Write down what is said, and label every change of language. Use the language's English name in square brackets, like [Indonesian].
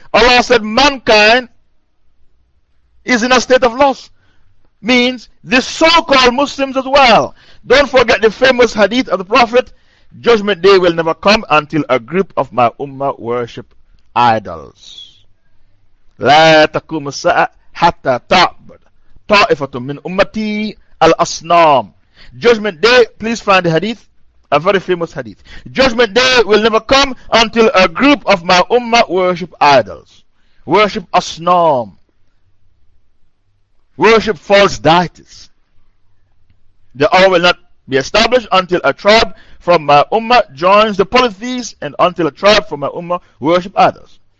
[English] Allah said mankind is in a state of loss. Means the so-called Muslims as well. Don't forget the famous hadith of the Prophet, Judgment Day will never come until a group of my Ummah worship idols. [Arabic] لا تكون الساعة حتى تعبد طائفة من أمتي الأصنام. [English] Judgment Day, please find the hadith, a very famous hadith. Judgment Day will never come until a group of my Ummah worship idols, worship Asnam, worship false deities. The hour will not be established until a tribe from my Ummah joins the polytheists and until a tribe from my Ummah worship idols.